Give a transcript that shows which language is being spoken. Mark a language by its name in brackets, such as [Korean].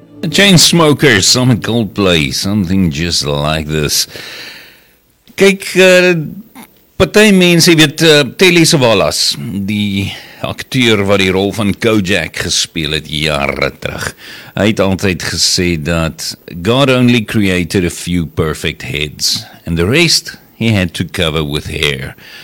[English] Chainsmokers, some Coldplay, something just like this. [Afrikaans] Kyk, party mense, jy weet, Telly Savalas, die akteur wat die rol van Kojak gespeel het jare terug. Hy het altyd gesê dat [English] God only created a few perfect heads, and the rest he had to cover with hair.